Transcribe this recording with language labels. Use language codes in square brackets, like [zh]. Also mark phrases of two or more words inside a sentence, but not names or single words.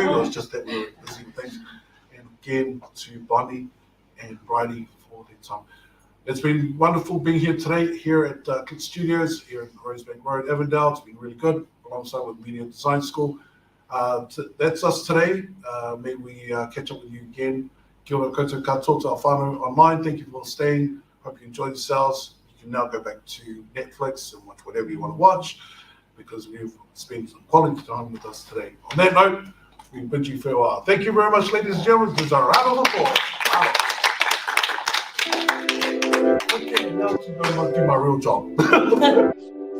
[en] It was just that we were busy with things. And again, to Bonnie and Bridie for their time. It's been wonderful being here today, here at Click Studios, here in Rosebank Road, Avondale. It's been really good, alongside with Media Design School. That's us today. May we catch up with you again. [mi] Kia ora koutou katoa [en] to our whānau online. Thank you for staying. Hope you enjoyed yourselves. You can now go back to Netflix and watch whatever you want to watch, because we've spent some quality time with us today. On that note, we bid you farewell. Thank you very much, ladies and gentlemen. There's a round of applause. Wow. Okay, now to do my real job.